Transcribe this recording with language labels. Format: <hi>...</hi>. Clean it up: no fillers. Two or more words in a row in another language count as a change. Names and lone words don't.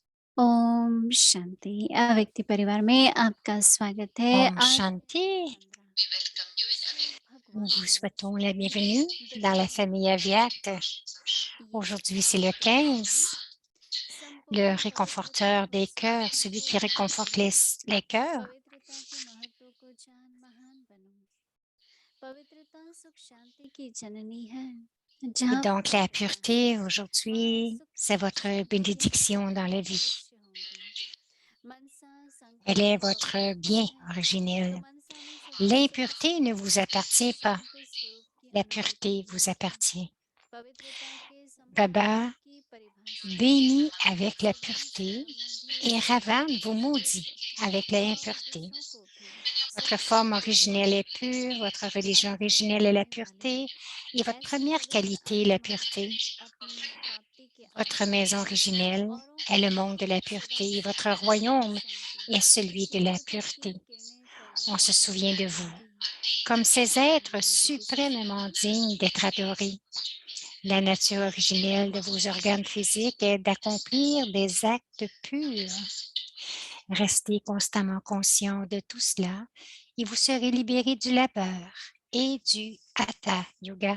<hi>ओम शांति व्यक्ति परिवार में आपका स्वागत है। Om आज Shanti,</hi> <fr>15 nous</fr> <hi>भगवान</hi> <fr>vous</fr> <hi>को</hi> <fr>souhaitons la bienvenue dans la</fr> <hi>दशम</hi> <fr>famille Aviat.</fr> <hi>ये</hi> <fr>Aujourd'hui, c'est le 15, le</fr> <hi>संपूर्ण पवित्रता</hi> <fr>réconforteur</fr> <hi>व</hi> <fr>des cœurs,</fr> <hi>सूक्ष्मता</hi> <fr>celui</fr> <hi>को</hi> <fr>qui</fr> <hi>जानते</hi> <fr>réconforte</fr> <hi>हुए</hi> <fr>les cœurs.</fr> <hi>पवित्रता के महत्व को जान महान बनो। पवित्रता सुख शांति की जननी है।</hi> <fr>Et</fr> <hi>जहाँ</hi> <fr>donc, la</fr> <hi>पवित्रता है</hi> <fr>pureté,</fr> <hi>वहाँ</hi> <fr>aujourd'hui,</fr> <hi>सुख</hi> <fr>c'est votre</fr> <hi>शांति और</hi> <fr>bénédiction dans</fr> <hi>समृद्धि</hi> <fr>la vie.</fr> <hi>अवश्य होंगी। मनसा</hi> <fr>Elle</fr> <hi>संकल्प</hi> <fr>est votre</fr> <hi>पवित्रता</hi> <fr>bien</fr> <hi>है तो</hi> <fr>originel.</fr> <hi>मनसा में सच्चा सुख</hi> <fr>L'impureté ne</fr> <hi>शांति</hi> <fr>vous appartient pas.</fr> <hi>शांत स्वरूप की</hi> <fr>La</fr> <hi>अनुभूति</hi> <fr>pureté vous</fr> <hi>होगी।</hi> <fr>appartient.</fr> <hi>पवित्रता के संपूर्ण</hi> <fr>Baba</fr> <hi>अर्थ की परिभाषा है</hi> <fr>bénit avec la</fr> <hi>सदा</hi> <fr>pureté</fr> <hi>संबंधित</hi> <fr>et Ravan vous maudit</fr> <hi>श्रेष्ठ</hi> <fr>avec</fr> <hi>और</hi> <fr>l'impureté.</fr> <hi>दूसरों को भी</hi> <fr>Votre</fr> <hi>सदा</hi> <fr>forme</fr> <hi>प्रेरित</hi> <fr>originelle est</fr> <hi>करते</hi> <fr>pure,</fr> <hi>हुए</hi> <fr>votre religion</fr> <hi>अनुभव</hi> <fr>originelle est la</fr> <hi>कराने वाले</hi> <fr>pureté et votre</fr> <hi>ऐसे</hi> <fr>première</fr> <hi>पवित्र</hi> <fr>qualité est la</fr> <hi>आत्मा</hi> <fr>pureté.</fr> <hi>अपनी प्राप्ति के</hi> <fr>Votre</fr> <hi>अवसर</hi> <fr>maison</fr> <hi>पर</hi> <fr>originelle</fr> <hi>औरों</hi> <fr>est</fr> <hi>को</hi> <fr>le</fr> <hi>भी</hi> <fr>monde de la</fr> <hi>सदा</hi> <fr>pureté et</fr> <hi>सुख</hi> <fr>votre</fr> <hi>और</hi> <fr>royaume</fr> <hi>शांति</hi> <fr>est celui de la</fr> <hi>शीतलता की</hi> <fr>pureté.</fr> <hi>किरणें</hi> <fr>On</fr> <hi>फैलाने</hi> <fr>se</fr> <hi>का</hi> <fr>souvient de</fr> <hi>काम</hi> <fr>vous</fr> <hi>करेगी।</hi> <fr>comme ces</fr> <hi>आज</hi> <fr>êtres</fr> <hi>मेरी दीदी से</hi> <fr>suprêmement</fr> <hi>सुनिए।</hi> <fr>dignes d'être adorés. La nature originelle de vos organes physiques est d'accomplir des actes purs. Restez constamment conscient de tout cela et vous serez libéré du labeur et du hatha yoga.</fr>